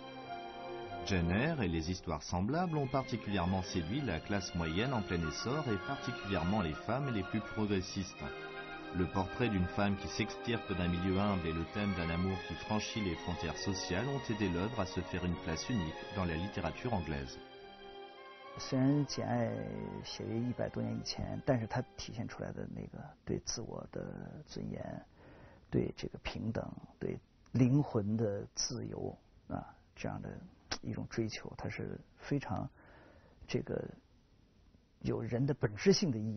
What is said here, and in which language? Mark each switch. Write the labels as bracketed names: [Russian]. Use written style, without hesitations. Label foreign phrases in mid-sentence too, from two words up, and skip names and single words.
[French] Jane Eyre et les histoires semblables ont particulièrement séduit la classe moyenne en plein essor et particulièrement les femmes les plus progressistes. Le portrait d'une femme qui s'extirpe d'un milieu humble et le thème d'un amour qui franchit les frontières sociales ont aidé l'œuvre à se faire une place unique dans la littérature anglaise. [Chinese] 虽然简爱写于100多年以前，但是它体现出来的那个对自我的尊严、对这个平等、对灵魂的自由这样的一种追求，它是非常这个有人的本质性的意义。